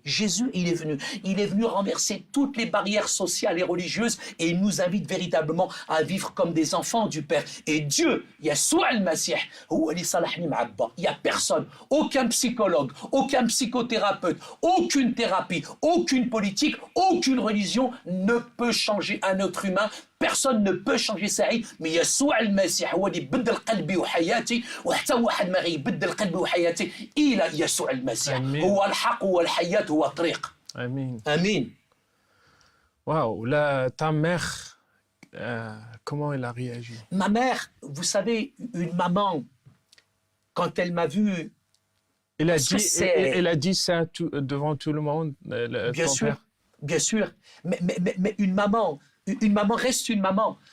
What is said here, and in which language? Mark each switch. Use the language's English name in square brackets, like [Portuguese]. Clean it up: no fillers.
[French] Jésus, il est venu renverser toutes les barrières sociales et religieuses et il nous invite véritablement à vivre comme des enfants du Père. Et Dieu, Yeshua al-Masih, il n'y a personne, aucun psychologue, aucun psychothérapeute, aucune thérapie, aucune politique, aucune religion ne peut changer un être humain. Personne ne peut changer sa vie, mais Yeshua al-Masih [Arabic] هو اللي بدل قلبي وحياتي وحتى واحد ما غيبدل قلبي وحياتي إلا يسوع المسيح هو الحق هو الحياة هو الطريق. [French] Amin. Amin. Waouh, là, ta mère, comment elle a réagi? Ma mère, vous savez, une maman, quand elle m'a vu, Elle a dit ça devant tout le monde, bien ton sûr, père? bien sûr, mais une maman reste une maman.